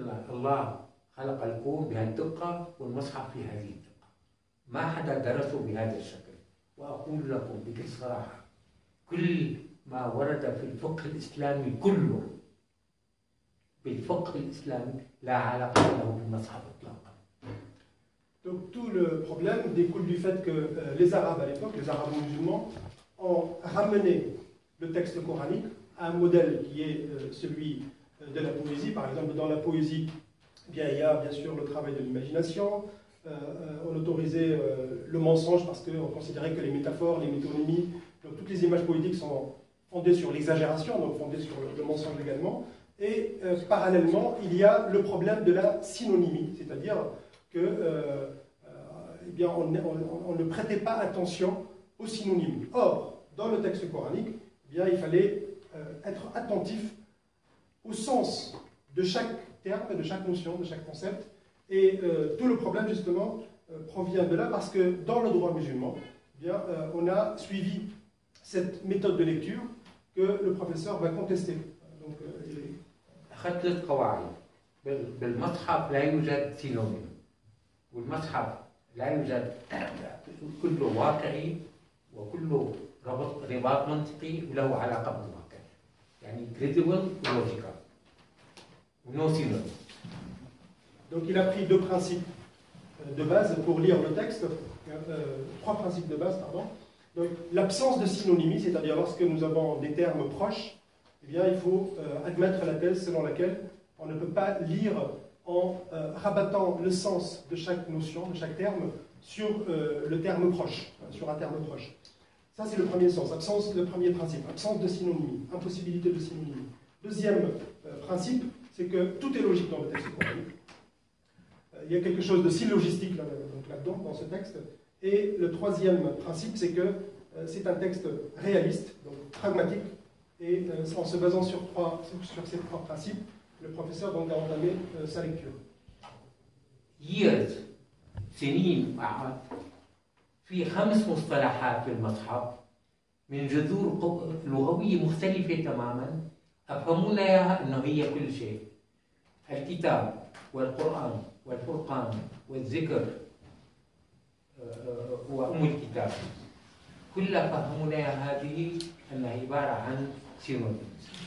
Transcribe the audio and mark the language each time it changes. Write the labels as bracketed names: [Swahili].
[Arabic] الله خلق الكون بهالدقة والمصحف في هذه الدقة. ما حدا درسه بهذا الشكل. وأقول لكم بكل صراحة، كل ما ورد في الفقه الإسلامي كله بالفقه الإسلامي لا علاقة له بالمصحف إطلاقا. [French] Donc tout le problème découle du fait que les Arabes à l'époque, les Arabes musulmans, ont ramené le texte coranique à un modèle qui est celui de la poésie. Par exemple, dans la poésie, bien, il y a bien sûr le travail de l'imagination. On autorisait le mensonge parce qu'on considérait que les métaphores, les métonymies, donc toutes les images poétiques sont fondées sur l'exagération, donc fondées sur le mensonge également. Et parallèlement, il y a le problème de la synonymie, c'est-à-dire que eh bien, on ne prêtait pas attention aux synonymes. Or, dans le texte coranique, eh bien, il fallait être attentif au sens de chaque terme, de chaque notion, de chaque concept. Et tout le problème, justement, provient de là, parce que dans le droit musulman, eh bien, on a suivi cette méthode de lecture que le professeur va contester. Donc, [Arabic] أخذت 3 قواعد. بالمصحف لا يوجد سينونيم، والمصحف لا يوجد، كله واقعي وكله رباط منطقي وله علاقة بالواقع، يعني [English] credible logical no synonym. [French] Donc il a pris 2 principes de base pour lire le texte, 3 principes de base, pardon. Donc l'absence de synonymie, c'est-à-dire lorsque nous avons des termes proches, eh bien, il faut admettre la thèse selon laquelle on ne peut pas lire en rabattant le sens de chaque notion, de chaque terme, sur le terme proche, sur un terme proche. Ça, c'est le premier sens, le premier principe, absence de synonymie, impossibilité de synonymie. Deuxième principe, c'est que tout est logique dans le texte coranique. Il y a quelque chose de syllogistique là-dedans, dans ce texte. Et le troisième principe, c'est que c'est un texte réaliste, donc pragmatique. Et en se basant sur ces 3 principes, le professeur donc a entamé sa lecture. [Arabic] years سنين في 5 مصطلحات في المصحف من جذور لغوية مختلفة تماما أفهمونا إياها أنه هي كل شيء. الكتاب والقرآن والفرقان والذكر وأم الكتاب كلها فهمنا هذه أنها عبارة عن سينونيمز.